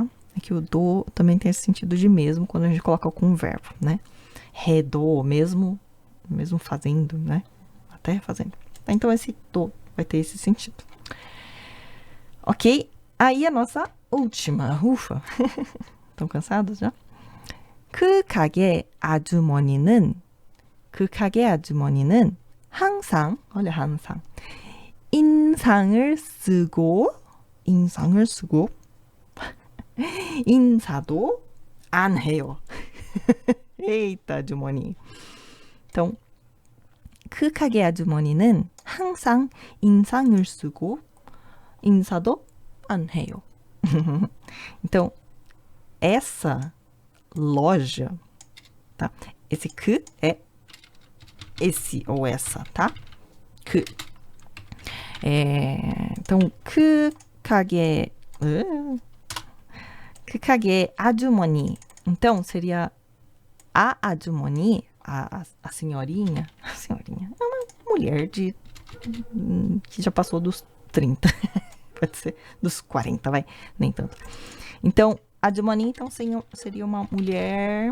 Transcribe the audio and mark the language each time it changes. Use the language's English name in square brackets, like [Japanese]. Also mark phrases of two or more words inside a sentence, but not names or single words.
[Portuguese] É que o do também tem esse sentido de mesmo quando a gente coloca com um verbo, né? Redou, mesmo fazendo, né? Até fazendo. Então esse do vai ter esse sentido. Ok? Aí a nossa última. Ufa! Estão cansados já? [Korean] 그 가게 아주머니는 항상, olha 항상. 인상을 쓰고 인사도 안 해요. Eita, 아주머니. então, 그 가게 아주머니는 항상 인상을 쓰고 인사도 안 해요. [Portuguese] então, essa loja, tá? Esse que é esse ou essa, tá? que. então, [Korean] 그 가게 아주머니. [Portuguese] Então, seria a aju머니, a senhorinha. A senhorinha é uma mulher que já passou dos 30. Pode ser dos 40, vai. Nem tanto. Então, aju머니, então, seria uma mulher...